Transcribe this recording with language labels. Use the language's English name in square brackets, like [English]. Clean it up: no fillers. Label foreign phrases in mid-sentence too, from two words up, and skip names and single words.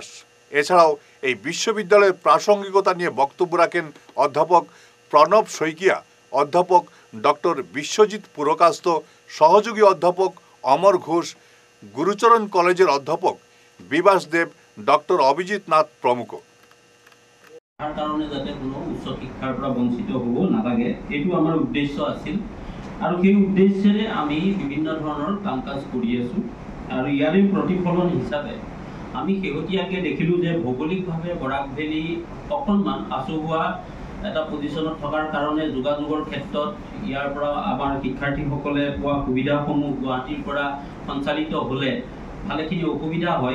[Bangla] এছাড়াও এই বিশ্ববিদ্যালয়ের প্রাসঙ্গিকতা নিয়ে বক্তব্য রাখেন অধ্যাপক প্রণব শইকিয়া, অধ্যাপক ডক্টর বিশ্বজিৎ পুরকাস্ত, সহযোগী অধ্যাপক অমর ঘোষ, গুরুচরণ কলেজের অধ্যাপক বিবাস দেব, ডক্টর অভিজিৎ নাথ প্রমুখ। [Assamese] তাৰ কাৰণে যাতে কোনো উচ্চ শিক্ষাৰ পৰা বঞ্চিত হ'ব নালাগে, এইটো আমাৰ উদ্দেশ্য আছিল। আৰু সেই উদ্দেশ্যেৰে আমি বিভিন্ন ধৰণৰ কাম কাজ কৰি আছোঁ। আৰু ইয়াৰে প্ৰতিফলন হিচাপে আমি শেহতীয়াকৈ দেখিলোঁ যে ভৌগোলিকভাৱে বৰাক ভেলী অকণমান আচহুৱা এটা পজিশ্যনত থকাৰ কাৰণে যোগাযোগৰ ক্ষেত্ৰত ইয়াৰ পৰা আমাৰ শিক্ষাৰ্থীসকলে পোৱা সুবিধাসমূহ গুৱাহাটীৰ পৰা সঞ্চালিত হ'লে ভালেখিনি অসুবিধা হয়।